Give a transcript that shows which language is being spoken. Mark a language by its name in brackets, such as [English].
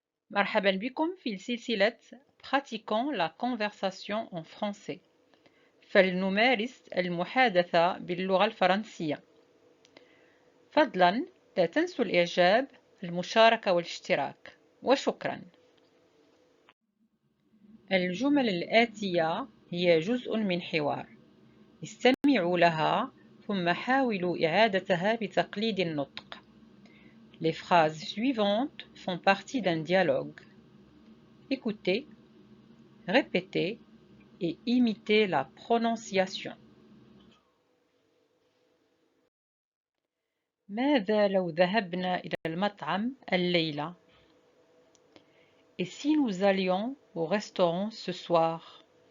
[Arabic] مرحبا بكم في سلسلة Pratiquons la conversation en français. فلنمارس المحادثة باللغة الفرنسية. فضلا لا تنسوا الإعجاب، المشاركة والاشتراك، وشكرا. الجمل الآتية هي جزء من حوار. استمعوا لها ثم حاولوا إعادتها بتقليد النطق. [French] Les phrases suivantes font partie d'un dialogue. Écoutez, répétez et imitez la prononciation. [Arabic] ماذا لو ذهبنا إلى المطعم الليلة؟ [French] Et si nous allions au restaurant ce soir?